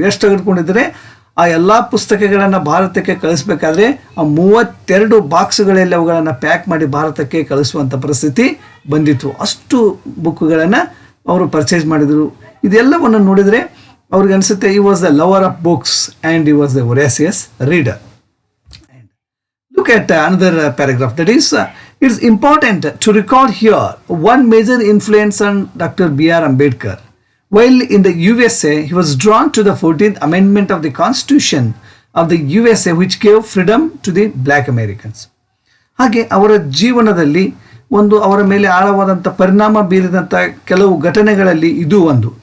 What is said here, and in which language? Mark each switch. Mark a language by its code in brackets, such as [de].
[kn] ಎಷ್ಟು ತೆಗೆದುಕೊಂಡಿದ್ರೆ ಆ ಎಲ್ಲ ಪುಸ್ತಕಗಳನ್ನು ಭಾರತಕ್ಕೆ ಕಳಿಸ್ಬೇಕಾದ್ರೆ ಆ 32 ಬಾಕ್ಸ್ಗಳಲ್ಲಿ ಅವುಗಳನ್ನು ಪ್ಯಾಕ್ ಮಾಡಿ ಭಾರತಕ್ಕೆ ಕಳಿಸುವಂಥ ಪರಿಸ್ಥಿತಿ ಬಂದಿತ್ತು. ಅಷ್ಟು ಬುಕ್ಗಳನ್ನು ಅವರು ಪರ್ಚೇಸ್ ಮಾಡಿದರು. ಇದೆಲ್ಲವನ್ನು ನೋಡಿದರೆ ಅವ್ರಿಗೆ ಅನಿಸುತ್ತೆ [en] He was the lover of books and he was the voracious reader. Look at another paragraph. That is, it's important to record here one major influence on Dr. B.R. Ambedkar. While in the USA, he was drawn to the 14th Amendment of the Constitution of the USA, which gave freedom to the Black Americans. [kn] ಹಾಗೆ ಅವರ ಜೀವನದಲ್ಲಿ ಅವರ ಮೇಲೆ ಆಳವಾದಂಥ ಪರಿಣಾಮ ಬೀರಿದಂಥ ಕೆಲವು ಘಟನೆಗಳಲ್ಲಿ ಇದು ಒಂದು.